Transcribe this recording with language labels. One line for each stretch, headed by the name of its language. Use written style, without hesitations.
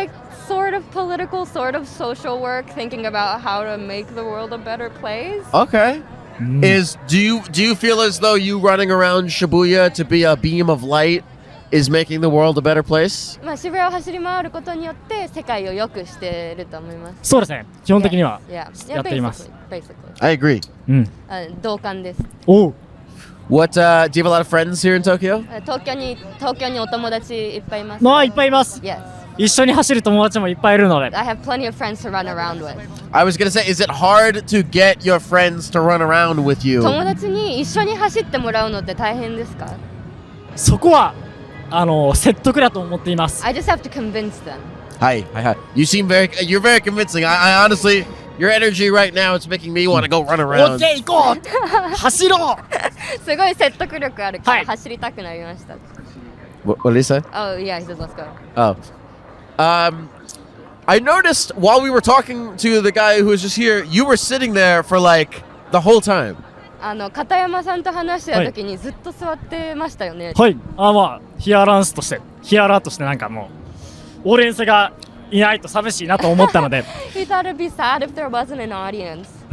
English: it's like sort of political, sort of social work, thinking about how to make the world a better place. Okay. Do you feel as though you running around Shibuya to be a beam of light is making the world a better place?
Japanese: まあ渋谷を走り回ることによって世界を良くしていると思います。そうですね基本的には
English: Yeah.
Japanese: やっています。
English: Basically. I agree.
Japanese: 同感です。おう
English: What do you have a lot of friends here in Tokyo?
Japanese: 東京にお友達いっぱいいます。いっぱいいます。
English: Yes.
Japanese: 一緒に走る友達もいっぱいいるので
English: I have plenty of friends to run around with. I was gonna say, is it hard to get your friends to run around with you?
Japanese: 友達に一緒に走ってもらうのって大変ですか？そこは説得だと思っています。
English: I just have to convince them. Hi. You seem you're very convincing. I honestly, your energy right now, it's making me want to go run
Japanese: オッ
English: around.
Japanese: ケー行こう走ろうすごい説得力あるからはい走りたくなりました。
English: What did he say? Oh yeah, he says let's go. Oh. I noticed while we were talking to the guy who was just here, you were sitting there for like the whole time.
Japanese: 片山さんと話してた時にずっと座ってましたよね。はいヒアラとしてなんかもうオーレンセがいないと寂しいなと思ったので
English: He thought it'd be sad if there wasn't an audience.